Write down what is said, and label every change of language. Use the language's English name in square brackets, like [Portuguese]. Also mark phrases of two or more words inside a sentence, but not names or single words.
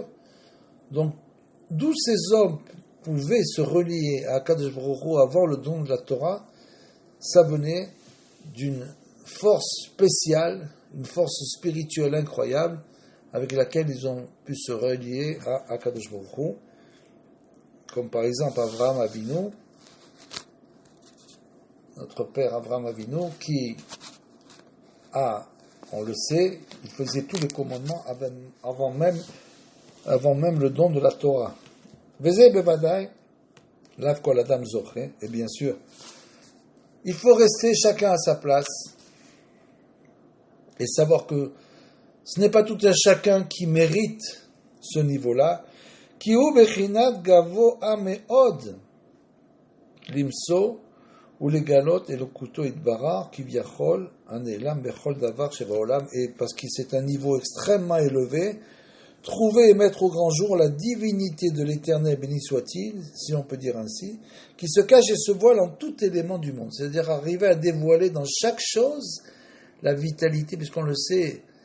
[French] Donc, d'où ces hommes pouvaient se relier à [Hebrew] הקדוש ברוך הוא [French] avant le don de la Torah, ça venait d'une force spéciale, une force spirituelle incroyable, avec laquelle ils ont pu se relier à [Hebrew] הקדוש ברוך הוא. [French] Comme par exemple Avraham Avinu, notre père Avraham Avinu, qui on le sait, il faisait tous les commandements avant même le don de la Torah. [Hebrew] וזה בוודאי לאו כל אדם זוכה, [French] et bien sûr, il faut rester chacun à sa place et savoir que ce n'est pas tout un chacun qui mérite ce niveau-là. [Hebrew] כי הוא בחינת גבוה מאוד למצוא ולגלות אלקותו יתברך כביכול הנעלם בכל דבר שבעולם, [French] et parce que c'est un niveau extrêmement élevé, trouver et mettre au grand jour la divinité de l'Éternel, béni soit-il, si on peut dire ainsi, qui se cache et se voile en tout élément du monde, c'est-à-dire arriver à dévoiler dans chaque chose la vitalité, puisqu'on le sait,